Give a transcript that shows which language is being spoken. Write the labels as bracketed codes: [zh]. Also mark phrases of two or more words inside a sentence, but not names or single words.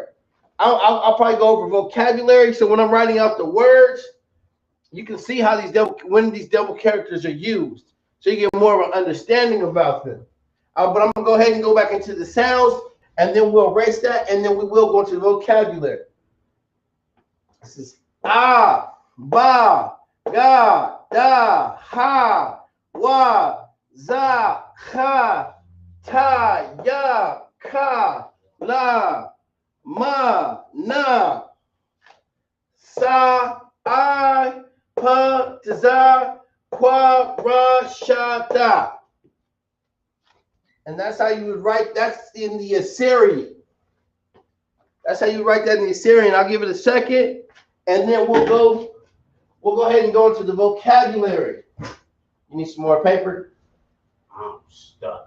[en] I'll probably go over vocabulary. So when I'm writing out the words, you can see how when these double characters are used. So you get more of an understanding about them. But I'm going to go ahead and go back into the sounds, and then we'll erase that, and then we will go into the vocabulary. [aii] This is ah, ba, ga, da, ha, wa, za, ha, ta, ya, ka, la, ma, na, sa, I, pa, za, qua, ra, sha, da. [en] And that's how you would write. That's in the Assyrian. That's how you write that in the Assyrian. I'll give it a second, and then we'll go ahead and go into the vocabulary. You need some more paper? I'm stuck.